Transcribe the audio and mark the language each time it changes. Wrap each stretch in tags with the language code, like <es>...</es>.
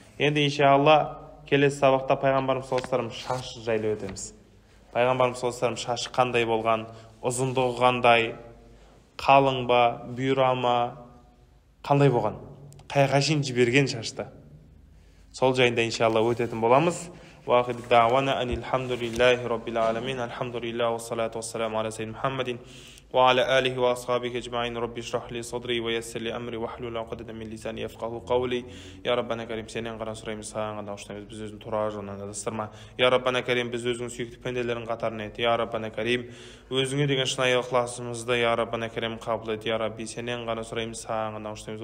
<kk>Енді иншалла келесі сабақта пайғамбарымыз саллаллаху алейхи вассалам шашы жайлы өтеміз. Пайғамбарымыз саллаллаху алейхи вассалам шашы қандай болған, ұзындығы қандай, қалың ба, бұйра ма, қандай болған, қайға шейін жіберген шашты. Сол жайында иншалла өтетін боламыз.</kk> <ar>وآخر دعوانا أن الحمد لله رب العالمين الحمد لله والصلاة والسلام على سيدنا محمد وعلى آله وأصحابه أجمعين. رب اشرح لي صدري ويسر لي أمري واحلل عقدة من لساني يفقهوا قولي. يا ربنا كريم</ar> <kk>сенен ғана сұраймыз, саған ғана ұштаймыз, біз өзің тура жолынан адастырма. Я Раббана Карим, біз өзің сүйікті пенделердің қатарына ет. Я Раббана Карим, өзіңе деген шынайы ықыласымызды, Я Раббана Карим, қабыл ет. Я Рабби, сенен ғана сұраймыз, саған ғана ұштаймыз.</kk>